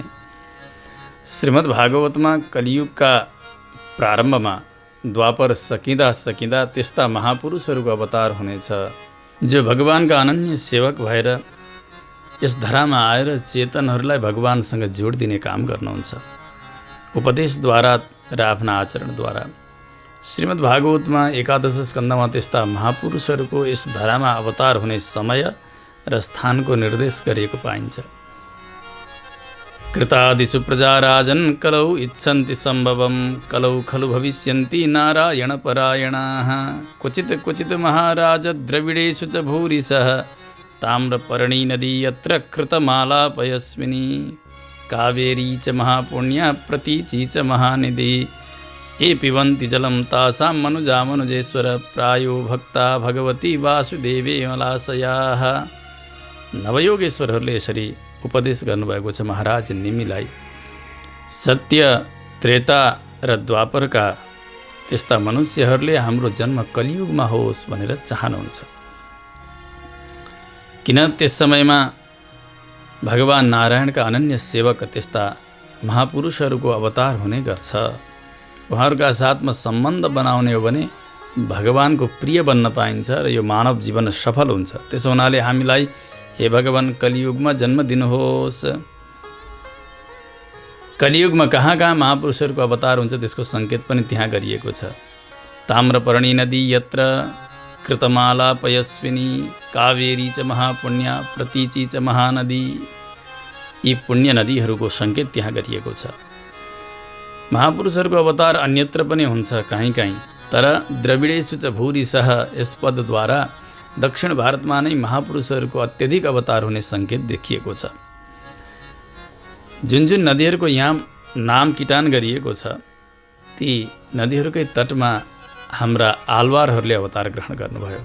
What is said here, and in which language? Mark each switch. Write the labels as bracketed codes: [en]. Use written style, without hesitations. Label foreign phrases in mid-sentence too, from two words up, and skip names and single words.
[ne] श्रीमद् भागवतमा कलियुगका प्रारम्भमा द्वापर सकिँदा त्यस्ता महापुरुषहरूको अवतार हुनेछ जो भगवानका अनन्य सेवक भएर यस धरामा आएर चेतनहरूलाई भगवानसँग जोडिदिने काम गर्नुहुन्छ उपदेशद्वारा र आफ्ना आचरणद्वारा। श्रीमद् भागवतमा 11 स्कन्धमा त्यस्ता महापुरुषहरूको यस धरामा अवतार हुने समय र स्थानको निर्देश गरिएको पाइन्छ। [sa] कृतादिषु प्रजा राजन् कलौ इच्छन्ति सम्भवं कलौ खलु भविष्यन्ति नारायण परायणाः क्वचित् महाराज द्रविडेषु च भूरिशः ताम्रपर्णी नदी यत्र कृतमालापयस्विनी कावेरी च महापुण्या प्रतीची च महानिधि ये पिबन्ति जलं तासां मनुजा मनुजेश्वर प्रायो भक्ता भगवती वासुदेवे मलाशयाः। [ne] नवयोगेश्वरहरूले यसरी उपदेश गर्नुभएको छ महाराज निमिलाई। सत्य त्रेता र द्वापरका त्यस्ता मनुष्यहरूले हाम्रो जन्म कलियुगमा होस् भनेर चाहनुहुन्छ। किन त्यस समयमा भगवान नारायणका अनन्य सेवक त्यस्ता महापुरुषहरूको अवतार हुने गर्छ। उहाँहरूका साथमा सम्बन्ध बनाउने हो भने भगवानको प्रिय बन्न पाइन्छ र यो मानव जीवन सफल हुन्छ। त्यसो हुनाले हामीलाई हे भगवान कलियुगमा जन्म दिनुहोस्। कलियुगमा कहाँ महापुरुषहरूको अवतार हुन्छ त्यसको सङ्केत पनि त्यहाँ गरिएको छ। [sa] ताम्रपर्णी नदी यत्र कृतमाला पयस्विनी कावेरी च महापुण्या प्रतीची च महानदी, [ne] यी पुण्य नदीहरूको सङ्केत त्यहाँ गरिएको छ। महापुरुषहरूको अवतार अन्यत्र पनि हुन्छ कहीँ, तर [sa] द्रविडेषु च भूरिशः [ne] यस पदद्वारा दक्षिण भारतमा नै महापुरुषहरूको अत्यधिक अवतार हुने सङ्केत देखिएको छ। जुन जुन नदीहरूको यहाँ नाम किटान गरिएको छ ती नदीहरूकै तटमा हाम्रा आलवारहरूले अवतार ग्रहण गर्नुभयो।